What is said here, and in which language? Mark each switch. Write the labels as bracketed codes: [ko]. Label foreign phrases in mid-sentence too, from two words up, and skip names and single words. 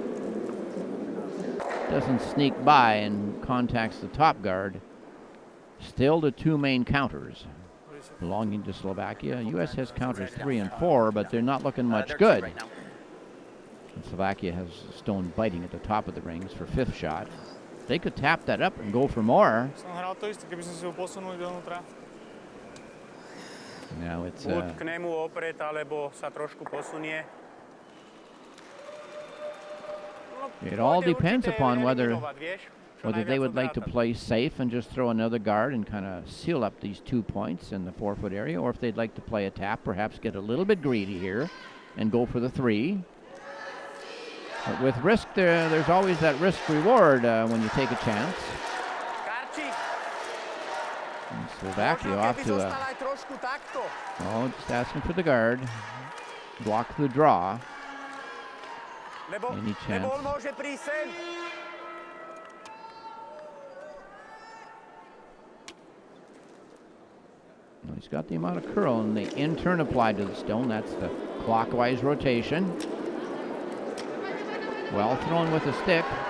[en] Doesn't sneak by and contacts the top guard. Still the 2 main counters belonging to Slovakia. U.S. has counters 3 and 4, but they're not looking much They're good. cheap right now. And Slovakia has a stone biting at the top of the rings for 5th shot. They could tap that up and go for more. [sk] Som hral to isté, keby sme si ho posunuli donútra. [en] Now it's [sk] Buď k nemu oprieť, alebo sa trošku posunie. [en] it all depends upon whether [sk] Čo [en] they [sk] najviac [en] would like to [sk] odrátať. [en] play safe and just throw another guard and kind of seal up these 2 points in the 4-foot area, or if they'd like to play a tap, perhaps get a little bit greedy here and go for the 3. But with risk, there's always that risk reward when you take a chance. Karčík, And Slovakia [sk] možno [en] off [sk] keby to zostal a aj trošku takto. [en] just asking for the guard, block the draw. [sk] Lebo [en] Any chance? [sk] on môže prísť sem. [en] Well, he's got the amount of curl and the in turn applied to the stone. That's the clockwise rotation. Well thrown with a stick.